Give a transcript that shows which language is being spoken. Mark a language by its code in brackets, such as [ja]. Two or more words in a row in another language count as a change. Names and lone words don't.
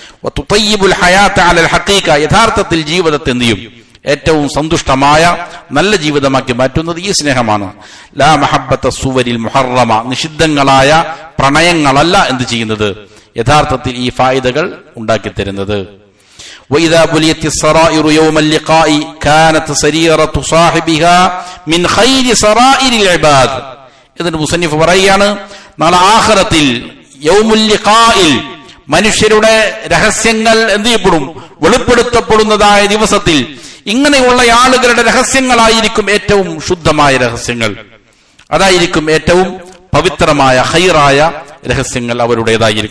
[ml] യഥാർത്ഥത്തിൽ ജീവിതത്തെ എന്ത് ചെയ്യും, ഏറ്റവും സന്തുഷ്ടമായ നല്ല ജീവിതമാക്കി മാറ്റുന്നത് ഈ സ്നേഹമാണ്. [ar] لا محبة الصور المحرمة, [ml] നിഷിദ്ധങ്ങളായ പ്രണയങ്ങളല്ല എന്ത് ചെയ്യുന്നത്, യഥാർത്ഥത്തിൽ ഈ ഫായിദകൾ ഉണ്ടാക്കി തരുന്നത്. [ar] وإذا بليت السرائر يوم اللقاء كانت سريرة صاحبها من خير سرائر العباد. [ml] ഇതിന് മുസന്നിഫ് പറയാണ്, നാളെ ആഖിറത്തിൽ [ar] يوم اللقاء [ml] മനുഷ്യരുടെ രഹസ്യങ്ങൾ എന്ത് ചെയ്യപ്പെടും, വെളിപ്പെടുത്തപ്പെടുന്നതായ ദിവസത്തിൽ ഇങ്ങനെയുള്ള ആളുകളുടെ രഹസ്യങ്ങളായിരിക്കും ഏറ്റവും ശുദ്ധമായ രഹസ്യങ്ങൾ, അതായിരിക്കും ഏറ്റവും പവിത്രമായ ഖൈറായ രഹസ്യങ്ങൾ അവരുടേതായിരിക്കും.